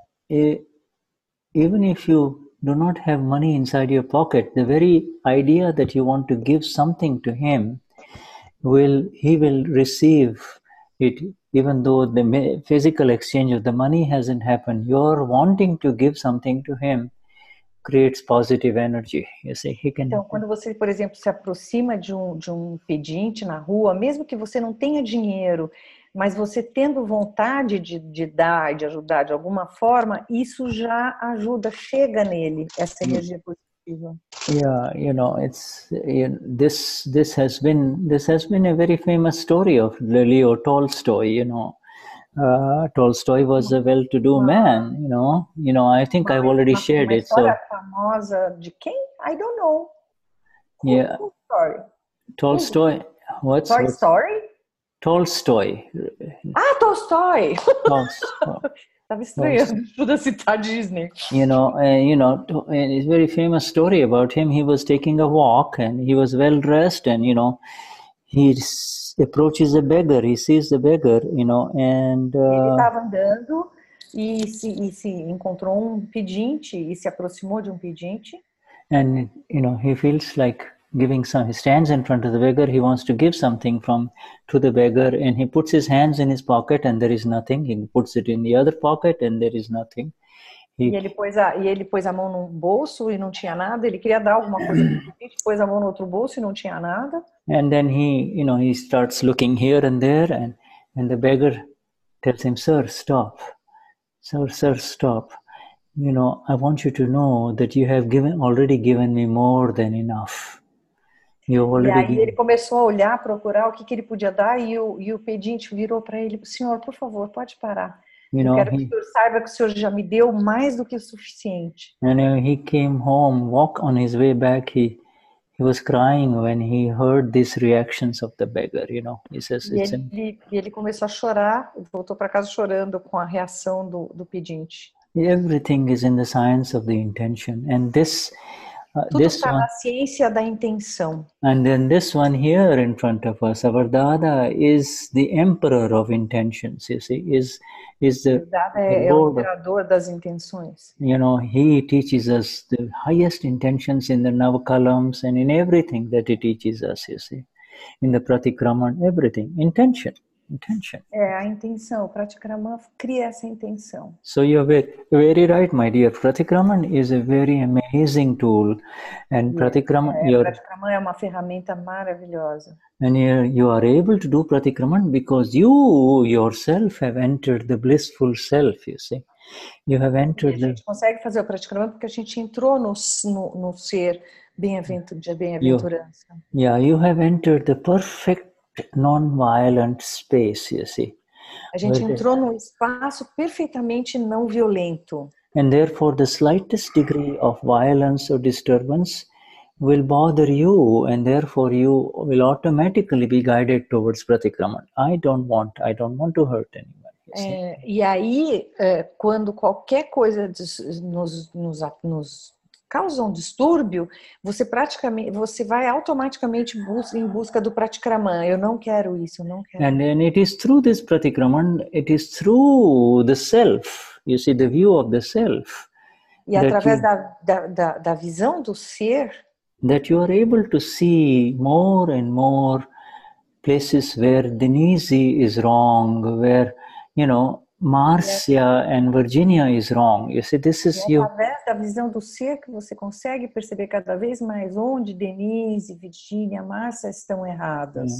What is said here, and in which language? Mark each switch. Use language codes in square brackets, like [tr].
[en] Even if you do not have money inside your pocket, the very idea that you want to give something to him, he will receive it, even though the physical exchange of the money hasn't happened. You're wanting to give something to him. Creates positive energy. You see, he can... [pt] Então, quando você, por exemplo, se aproxima de um pedinte na rua, mesmo que você não tenha dinheiro, mas você tendo vontade de dar, de ajudar de alguma forma, isso já ajuda, chega nele, essa energia positiva. [en] Yeah, it's this has been a very famous story of Leo Tolstoy. Tolstoy was a well-to-do man, I think I've already shared it. So, [pt] famosa de quem? [en] I don't know. Yeah. Story? Tolstoy. What's story? Tolstoy. Tolstoy. Tolstoy. [pt] Estava estranhando, Shuddha citar Disney. [en] It's a very famous story about him. He was taking a walk and he was well-dressed and, he approaches a beggar, he sees the beggar, and... [pt] Ele estava andando e se encontrou pedinte e se aproximou de pedinte. [en] And, he feels like giving he stands in front of the beggar, he wants to give something to the beggar, and he puts his hands in his pocket and there is nothing. He puts it in the other pocket and there is nothing. [pt] E ele pôs a mão no bolso e não tinha nada. Ele queria dar alguma coisa para o Pedinte, pôs a mão no outro bolso e não tinha nada. [en] And then he starts looking here and there, and the beggar tells him, "Sir, stop. Sir, stop. I want you to know that you have already given me more than enough. [pt] E aí ele começou a olhar, procurar o que ele podia dar, e o pedinte virou para ele: "Senhor, por favor, pode parar. Eu quero que o senhor saiba que o senhor já me deu mais do que o suficiente." [en] And he came home, on his way back, he was crying when he heard these reactions of the beggar, He says, [pt] ele começou a chorar, voltou para casa chorando com a reação do pedinte. [en] Everything is in the science of the intention, and [pt] tudo está na ciência da intenção. [en] And then this one here in front of us, our Dada is the emperor of intentions. You see, is the [pt] Dada é o imperador das intenções. [en] He teaches us the highest intentions in the Navakalams and in everything that he teaches us. You see, in the Pratikraman, everything intention. [pt] A intenção. O Pratikraman cria essa intenção. [en] So you're very right, my dear. Pratikraman is a very amazing tool, and Pratikraman [pt] é uma ferramenta maravilhosa. [en] And you are able to do Pratikraman because you yourself have entered the blissful self. You see, you have entered. [pt] A gente consegue fazer o Pratikraman porque a gente entrou no ser de bem-aventurança. [en] You have entered the perfect non-violent space, you see. [pt] A gente entrou num espaço perfeitamente não violento. [en] And therefore the slightest degree of violence or disturbance will bother you, and therefore you will automatically be guided towards Pratikraman. I don't want to hurt anyone. [pt] E aí, quando qualquer coisa nos causa um distúrbio, você vai automaticamente em busca do Pratikraman. Eu não quero isso, eu não quero. [en] And then it is through this Pratikraman, it is through the self, you see, the view of the self. [pt] E através da visão do ser, [en] that you are able to see more and more places where Denize is wrong, where, Marcia and Virginia is wrong. You see, this is you. [pt] Através da visão do ser que você consegue perceber cada vez mais onde Denize, Virginia, Marcia estão erradas.